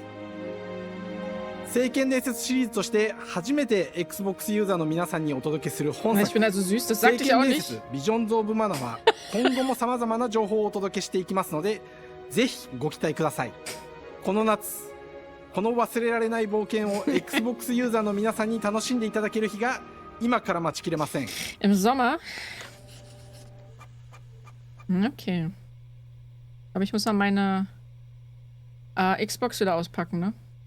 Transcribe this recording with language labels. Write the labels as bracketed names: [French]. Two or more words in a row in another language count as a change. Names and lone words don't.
[Japanese] 聖剣伝説シリーズとして初めて Xbox ユーザーの皆さんにお届けする本作聖剣伝説ビジョンズ・オブ・マナは今後もさまざまな情報をお届けしていきますので、ぜひご期待ください。この夏、この忘れられない冒険を Xbox ユーザーの皆さんに楽しんでいただける日が今から待ちきれません。 [German] Im Sommer? Okay. Aber ich muss mal meine Xbox wieder auspacken, ne?